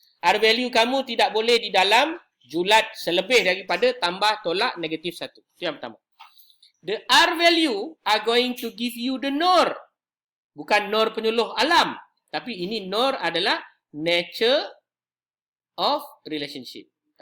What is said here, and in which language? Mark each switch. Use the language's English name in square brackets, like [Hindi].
[Malay] R value kamu tidak boleh di dalam julat selebih daripada tambah tolak negatif 1. Itu yang pertama. [English] The R value are going to give you the NOR. [Malay] Bukan NOR penyuluh alam. Tapi ini NOR adalah [English] nature of relationship.